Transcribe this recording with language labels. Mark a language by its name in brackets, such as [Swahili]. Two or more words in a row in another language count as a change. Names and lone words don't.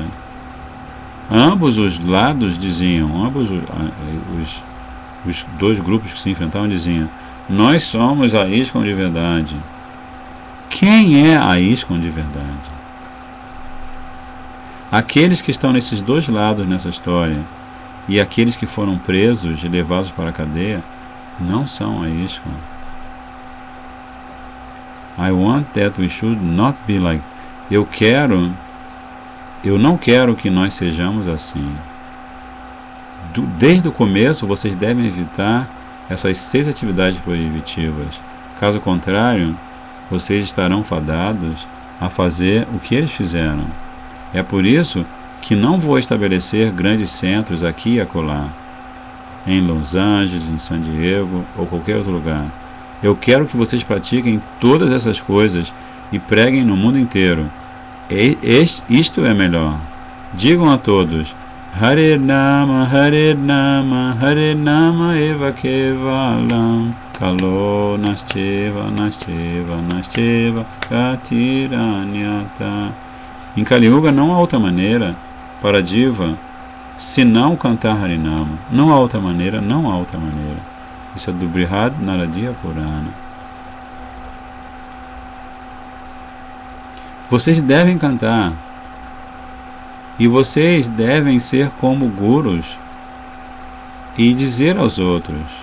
[Portuguese] Ambos os lados diziam, os 2 grupos que se enfrentavam diziam: nós somos a ISKCON de verdade. Quem é a ISKCON de verdade? Aqueles que estão nesses 2 lados nessa história e aqueles que foram presos e levados para a cadeia não são a ISKCON. [English] I want that we should not be like. [Portuguese] Eu não quero que nós sejamos assim. Desde o começo, vocês devem evitar essas 6 atividades proibitivas. Caso contrário, vocês estarão fadados a fazer o que eles fizeram. É por isso que não vou estabelecer grandes centros aqui e acolá, em Los Angeles, em San Diego ou qualquer outro lugar. Eu quero que vocês pratiquem todas essas coisas e preguem no mundo inteiro. Isto é melhor. Digam a todos: [Sanskrit] Hare Nama Eva Kevalam Kalo Nascheva Gatiranyata. [Portuguese] Em Kali Yuga não há outra maneira para a diva senão cantar Harinama. Não há outra maneira, não há outra maneira. Isso é do Brihad Naradiya Purana. Vocês devem cantar. E vocês devem ser como gurus e dizer aos outros.